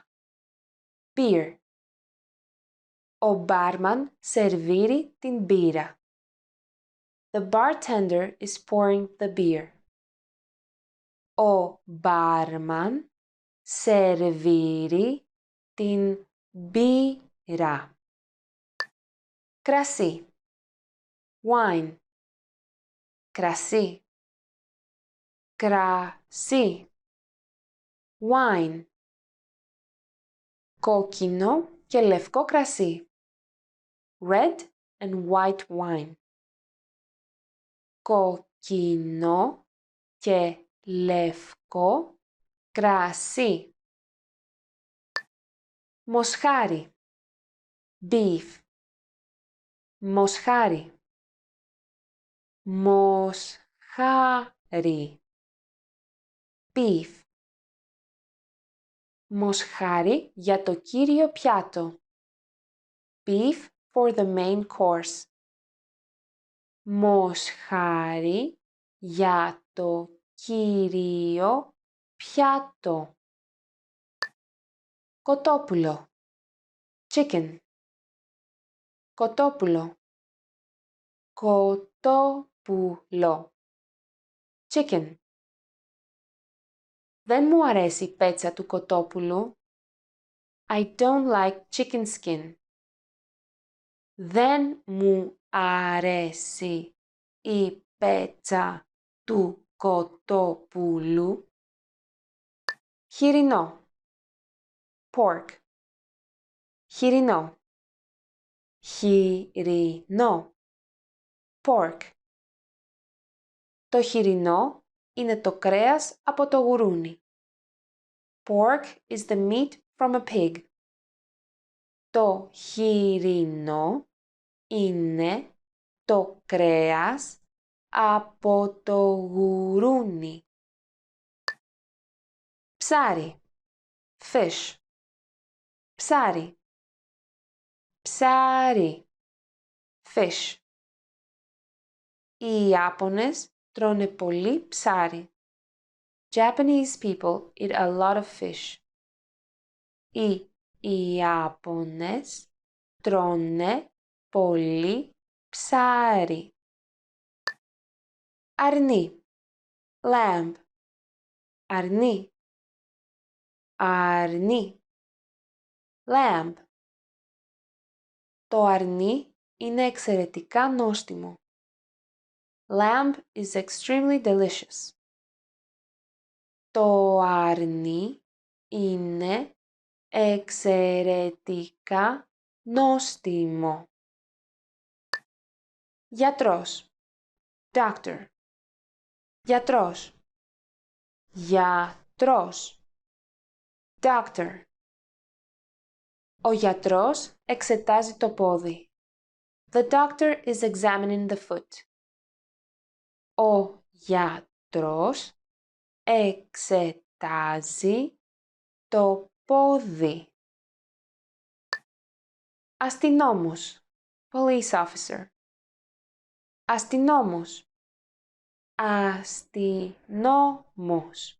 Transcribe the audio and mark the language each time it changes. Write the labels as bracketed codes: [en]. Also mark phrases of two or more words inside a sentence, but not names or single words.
[en] Beer. [el] Ο μπάρμαν σερβίρει την μπύρα. [en] The bartender is pouring the beer. [el] Ο μπάρμαν σερβίρει την μπύρα. Κρασί. Wine. Κρασί. Κρασί. [en] Wine. [el] Κόκκινο και λευκό κρασί. [en] Red and white wine. [el] Κόκκινο και λευκό κρασί. Μοσχάρι. Beef. Μοσχάρι. Μοσχάρι. [en] Beef. [el] Μοσχάρι για το κύριο πιάτο. [en] Beef for the main course. [el] Μοσχάρι για το κύριο πιάτο. Κοτόπουλο. Chicken. Κοτόπουλο. Κοτόπουλο. [en] Chicken. [el] Δεν μου αρέσει η πέτσα του κοτόπουλου. [en] I don't like chicken skin. [el] Δεν μου αρέσει η πέτσα του κοτόπουλου. Χοιρινό. Pork. Χοιρινό. Χοιρινό. [en] Pork. [el] Το χοιρινό είναι το κρέας από το γουρούνι. [en] Pork is the meat from a pig. [el] Το χοιρινό είναι το κρέας από το γουρούνι. Ψάρι. Fish. Ψάρι. Ψάρι. [en] Fish. [el] Οι Ιάπωνες τρώνε πολύ ψάρι. [en] Japanese people eat a lot of fish. [el] Οι Ιάπωνες τρώνε πολύ ψάρι. Αρνί. Lamb. Αρνί. Αρνί. [en] Lamb. [el] Το αρνί είναι εξαιρετικά νόστιμο. [en] Lamb is extremely delicious. [el] Το αρνί είναι εξαιρετικά νόστιμο. Γιατρός. Doctor. Γιατρός. Γιατρός. [en] Doctor. [el] Ο γιατρός εξετάζει το πόδι. [en] The doctor is examining the foot. [el] Ο γιατρός εξετάζει το πόδι. [en] Αστυνόμος. Police officer. [el] Αστυνόμος. Αστυνόμος.